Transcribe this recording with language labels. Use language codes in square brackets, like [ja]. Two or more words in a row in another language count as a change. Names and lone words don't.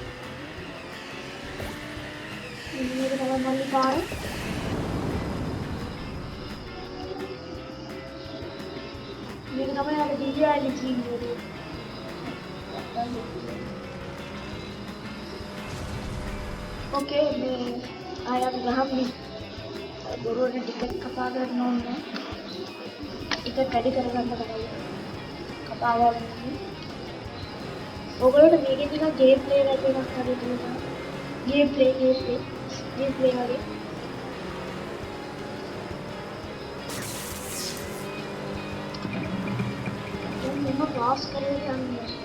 [si] මේක තමයි මල්ලි පාර මේක තමයි අපේ ජීල් කියන්නේ ओके मैं आया गहम බොරුවට ටිකට් කපා ගන්න ඕනේ. ටිකට් වැඩි කරගන්න තමයි කපා ගන්න. ඔයගොල්ලෝ මේකේ නිකන් [en] game play [si] එකක් හරි තියෙනවා. [en] game play [si] වගේ. දැන් මම ක්ලාස් කරේ යන්නේ.